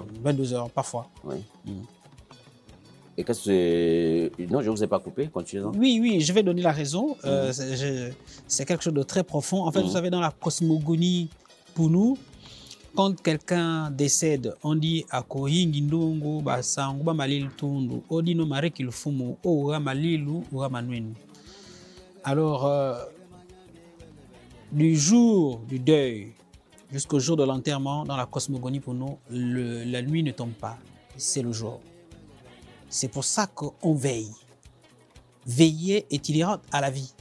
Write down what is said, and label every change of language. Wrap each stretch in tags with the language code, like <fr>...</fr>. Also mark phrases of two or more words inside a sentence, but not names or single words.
<fr>22h, parfois. Oui. Et qu'est-ce que c'est? Non, je ne vous ai pas coupé, continuez. Oui, je vais donner la raison. C'est quelque chose de très profond. En fait, vous savez, dans la cosmogonie Pounou, quand quelqu'un décède, on dit</fr> <puu>Akohingi ndongo basango ba malil tundu, odi no mareki fumu, ora malilu, ora manuenu.</puu> <fr>Alors, du jour du deuil jusqu'au jour de l'enterrement, dans la cosmogonie pour nous, la nuit ne tombe pas, c'est le jour. C'est pour ça qu'on veille. Veiller est inhérent à la vie.</fr>